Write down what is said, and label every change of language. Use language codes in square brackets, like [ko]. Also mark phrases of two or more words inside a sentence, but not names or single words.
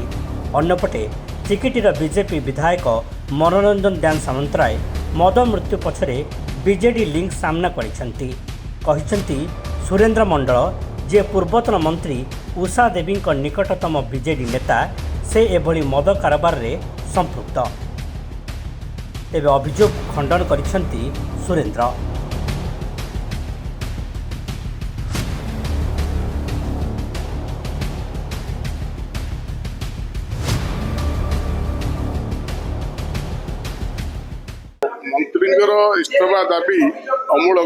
[or] ଅନ୍ୟପଟେ ଚିକିଟିର ବିଜେପି ବିଧାୟକ ମନୋରଞ୍ଜନ ଦାନ ସାମନ୍ତରାୟ ମଦ ମୃତ୍ୟୁ ପଛରେ ବିଜେଡି ଲିଙ୍କ ସାମନା କରିଛନ୍ତି। କହିଛନ୍ତି ସୁରେନ୍ଦ୍ର ମଣ୍ଡଳ ଯେ ପୂର୍ବତନ ମନ୍ତ୍ରୀ ଉଷା ଦେବୀ ନିକଟତମ ବିଜେଡି ନେତା ସେ ଏଭଳି ମଦ କାରବାର ରେ ସମ୍ପୃକ୍ତ। ତେବେ ଅଭିଯୋଗ ଖଣ୍ଡନ କରିଛନ୍ତି ସୁରେନ୍ଦ୍ର। ମନ୍ତ୍ରୀଙ୍କର ଇସ୍ତଫା ଦାବି ଅମୂଳକ।